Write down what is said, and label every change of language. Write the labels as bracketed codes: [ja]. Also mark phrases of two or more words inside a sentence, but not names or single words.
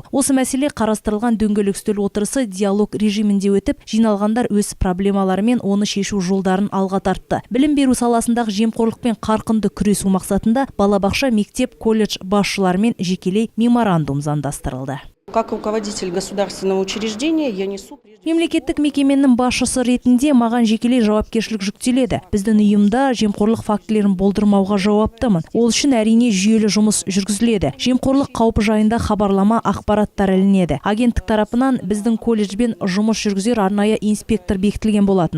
[kk] Осы мәселе қарастырылған дөңгелек үстел отырысы диалог режимінде өтіп, жиналғандар өз проблемаларымен оны шешу жолдарын алға тартты. Білім беру саласындағы жемқорлықпен қарқынды күресу мақсатында балабақша, мектеп, колледж басшылармен жекелей меморандум заңдастырылды. [ru] Как руководитель государственного учреждения я несу... [kk] Мемлекеттік мекеменің басшысы ретінде маған жекелей жауапкершілік жүктеледі. Біздің ұйымда жемқорлық фактілерін болдырмауға жауаптымын. Ол үшін әрине жүйелі жұмыс жүргізіледі. Жемқорлық қаупі жайында хабарлама, ақпараттар ілінеді. Агенттік тарапынан біздің колледжбен жұмыс жүргізер арнайы инспектор бекітілген болатын.